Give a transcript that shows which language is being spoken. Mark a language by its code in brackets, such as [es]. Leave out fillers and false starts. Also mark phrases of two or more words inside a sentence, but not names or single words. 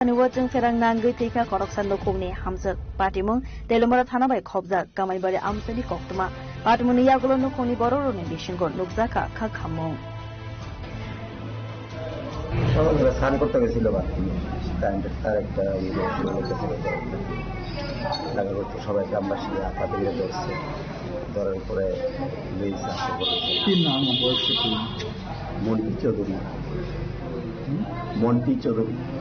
[trp] Niwachung ferang nangui teika koroksan lokongni hamjak patimung telomara thana bai khobjak kamaibari amsani koktuma patimuni yagulo nokongni bororoni bisingo nukjaka kha khamung [bn] সকালবেলা স্নান করতে গেছিল বাথরুম কারেন্টের তার একটা লাগা করতে সবাই গ্রামবাসী হাত ধরে ধরছে ধরার পরে কি নাম বয়স কি মন্টি চৌধুরী মন্টি চৌধুরী